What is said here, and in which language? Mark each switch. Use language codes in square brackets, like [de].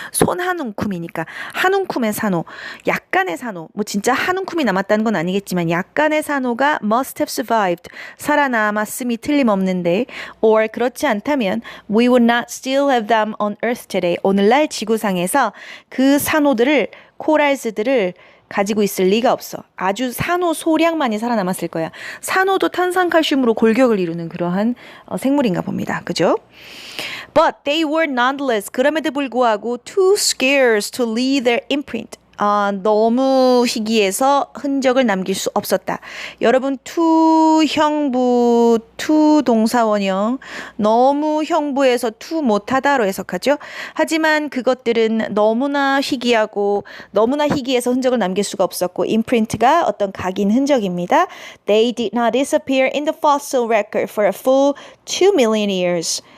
[ko] 손 한 움큼이니까 한 움큼의 산호, 약간의 산호, 뭐 진짜 한 움큼이 남았다는 건 아니겠지만 약간의 산호가 [en] must have survived, [ko] 살아남았음이 틀림없는데, or 그렇지 않다면 [en] we would not still have them on earth today. [ko] 오늘날 지구상에서 그 산호들을, 코랄스들을 가지고 있을 리가 없어. 아주 산호 소량만이 살아남았을 거야. 산호도 탄산칼슘으로 골격을 이루는 그러한 생물인가 봅니다. 그죠? [en] But they were nonetheless, [ko] 그럼에도 불구하고 [en] too scarce to leave their imprint. [ko] 너무 희귀해서 흔적을 남길 수 없었다. 여러분, to 형부, to 동사원형, 너무 형부해서 to 못하다로 해석하죠. 하지만 그것들은 너무나 희귀하고 너무나 희귀해서 흔적을 남길 수가 없었고 imprint가 어떤 각인 흔적입니다. [en] They did not disappear in the fossil record for a full 2 million years.